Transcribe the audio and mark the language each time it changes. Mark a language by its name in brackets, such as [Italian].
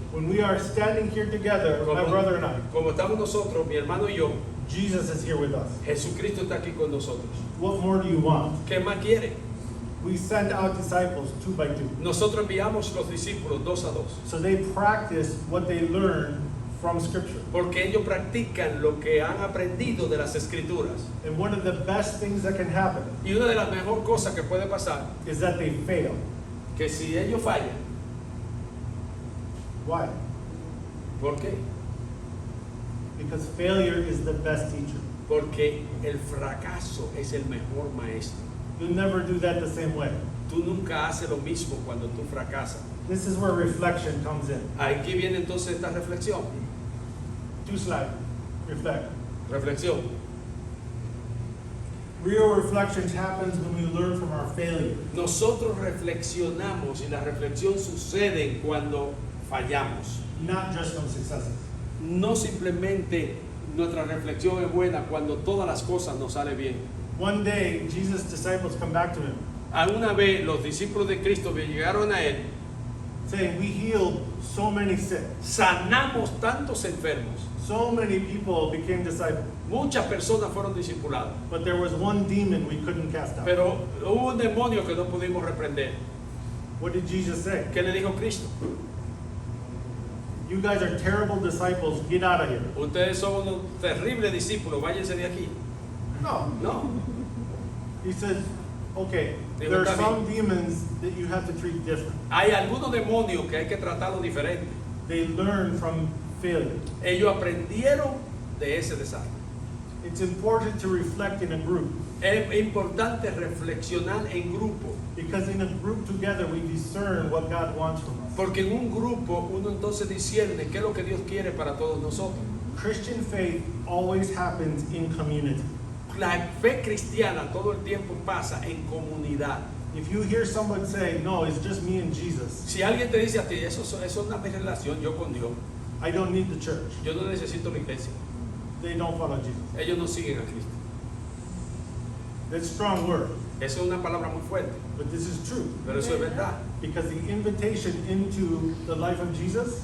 [English] When we are standing here together, my brother and I, [Spanish] Como estamos nosotros, mi hermano y yo, [English] Jesus is here with us. [Spanish] Jesucristo está aquí con nosotros. [English] What more do you want? [Spanish] ¿Qué más quiere? [English] We send out disciples 2 by 2. [Spanish] Nosotros enviamos los discípulos 2 a 2, [English] So they practice what they learn from Scripture. [Spanish] porque ellos practican lo que han aprendido de las Escrituras. [English] And one of the best things that can happen [Spanish] Y una de las mejores cosas que puede pasar, [English] is that they fail. [Spanish] que si ellos fallan, [English] Why? [Spanish] ¿por qué? [English] Because failure is the best teacher. [Spanish] Porque el fracaso es el mejor maestro. [English] You'll never do that the same way. [Spanish] Tú nunca haces lo mismo cuando tú fracasas. [English] This is where reflection comes in. [Spanish] Aquí viene entonces esta reflexión. [English] 2 slides. Reflect. [Spanish] Reflexión. [English] Real reflection happens when we learn from our failure. [Spanish] Nosotros reflexionamos y la reflexión sucede cuando fallamos. [English] Not just from successes. [Spanish] No simplemente nuestra reflexión es buena cuando todas las cosas nos salen bien. [English] One day, Jesus' disciples come back to him, [Spanish] Alguna vez los discípulos de Cristo llegaron a él, [English] saying, we healed so many sick. [Spanish] sanamos tantos enfermos, [English] So many people became disciples. [Spanish] muchas personas fueron discipuladas, [English] But there was one demon we couldn't cast out. [Spanish] pero hubo un demonio que no pudimos reprender. [English] What did Jesus say? [Spanish] ¿Qué le dijo Cristo? [English] You guys are terrible disciples. Get out of here. [Spanish] Ustedes son unos terribles discípulos, váyanse de aquí. No. No, [English] He says, okay, [Spanish] Digo, [English] there are [Spanish] está [English] some demons that you have to treat different. [Spanish] hay algunos demonios que hay que tratarlos diferente. [English] They learn from failure. [Spanish] Ellos aprendieron de ese desastre. [English] It's important to reflect in a group, [Spanish] Es importante reflexionar en grupo, [English] because in a group together we discern what God wants from us. [Spanish] porque en un grupo uno entonces discierne qué es lo que Dios quiere para todos nosotros. [English] Christian faith always happens in community. [Spanish] La fe cristiana todo el tiempo pasa en comunidad. [English] If you hear someone say, no, it's just me and Jesus, [Spanish] Si alguien te dice a ti, eso es una relación yo con Dios, [English] I don't need the church. [Spanish] yo no necesito la iglesia, [English] They don't follow Jesus. [Spanish] ellos no siguen a Cristo. [English] That's a strong word, [Spanish] Eso es una palabra muy fuerte, [English] but this is true. [Spanish] pero eso es verdad. [English] Because the invitation into the life of Jesus